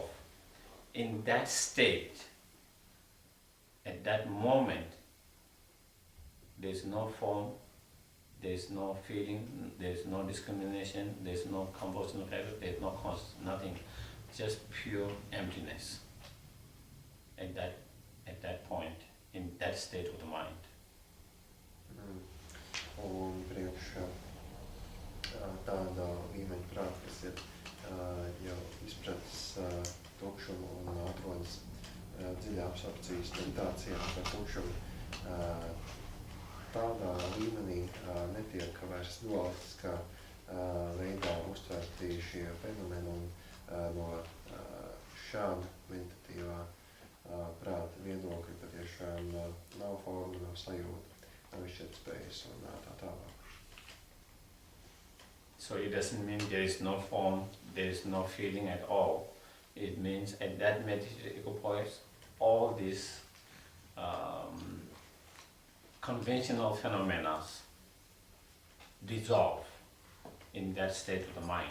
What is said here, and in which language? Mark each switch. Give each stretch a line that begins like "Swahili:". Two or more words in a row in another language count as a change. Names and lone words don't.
English: In that state, at that moment, there is no form, there is no feeling, there is no discrimination, there is no compositional factor, there is no consciousness, nothing, just pure emptiness. At that point, in that state of the mind.
Latvian: Un priekš tāda līmeņa prāta, kas ir jau izpratis tukšumu un atrodas dziļā absorpcijas meditācijā par tukšumu, tādā līmenī netiek vairs dualistiskā veidā uztverti šie fenomeni un no šāda meditatīvā prāta viedokļa patiešām nav forma, nav sajūta, nav izšķirtspējas un tā tālāk.
English: So it doesn't mean there is no form, there is no feeling at all. It means at that meditative equipoise, all these conventional phenomena dissolve in that state of the mind.